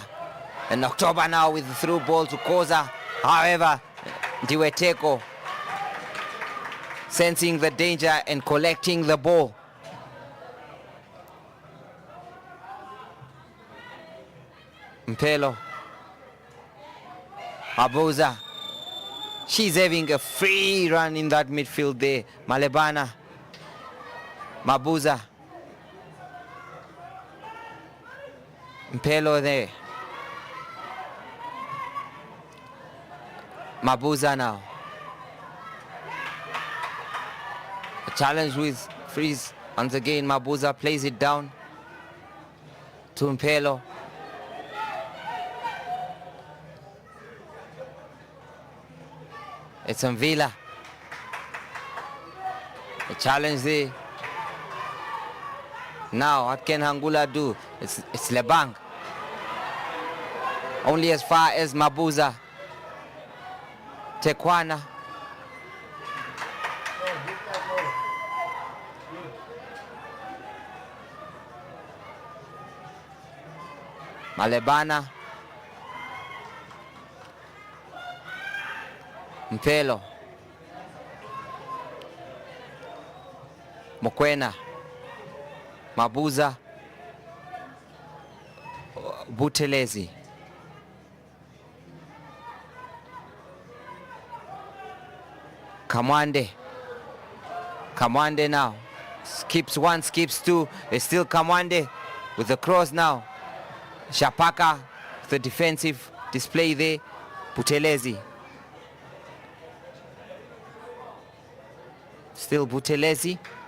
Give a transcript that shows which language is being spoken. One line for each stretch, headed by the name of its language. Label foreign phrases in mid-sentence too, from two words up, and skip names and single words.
English: And October now with the through ball to Koza. However, Diweteko sensing the danger and collecting the ball. Mpelo. Mabuza. She's having a free run in that midfield there. Malebana. Mabuza. Mpelo there. Mabuza now. A challenge with freeze. Once again, Mabuza plays it down to Mpelo. It's Mvila. A challenge there. Now, what can Hangula do? It's Lebang. Only as far as Mabuza. Tekwana. Malebana. Mpelo. Mokwena. Mabuza. Butelezi. Kamwande. Kamwande now. Skips one, skips two. It's still Kamwande with the cross now. Shapaka, the defensive display there. Butelezi. Still Butelezi.